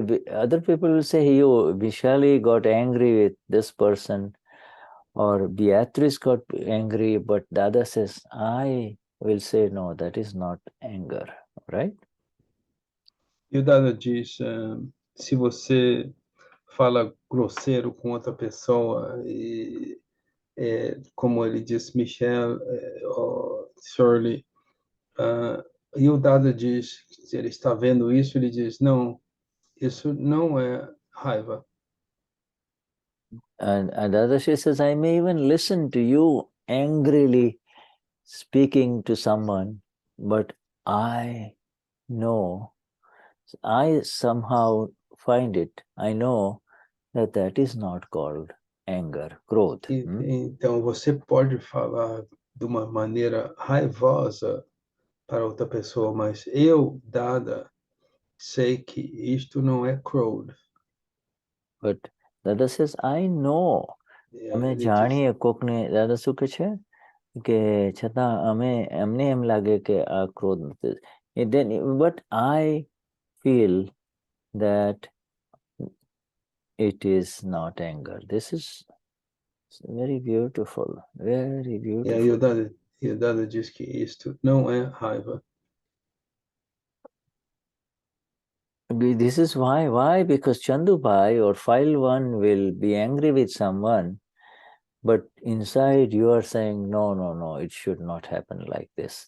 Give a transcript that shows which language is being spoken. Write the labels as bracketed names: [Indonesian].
[English] Other people will say, Vishali got angry with this person, or Beatrice got angry, but Dada says, I will say, no, that is not anger, right? [Portuguese] E o Dada diz, se você fala grosseiro com outra pessoa, e como ele disse, Michelle, ou Shirley, e o Dada diz, se ele está vendo isso, ele diz, não, isso não é raiva. [English] And Dada she says, I may even listen to you angrily speaking to someone, but I know, I somehow find it, I know that is not called anger, Krodha. [Portuguese] Então, você pode falar de uma maneira raivosa para outra pessoa, mas eu, Dada, sei que isto não é Krodha. [English] But Dada says, I know. [Gujarati] અમે જાણીએ કોકને દાદા શું કે છે કે છતાં અમને એમ લાગે કે આ ક્રોધ નથી. [English] But I feel that it is not anger. This is very beautiful, very beautiful. [Portuguese] E o Dada diz que isto não é raiva. [English] This is why? Because Chandubai or file one will be angry with someone, but inside you are saying, no, it should not happen like this.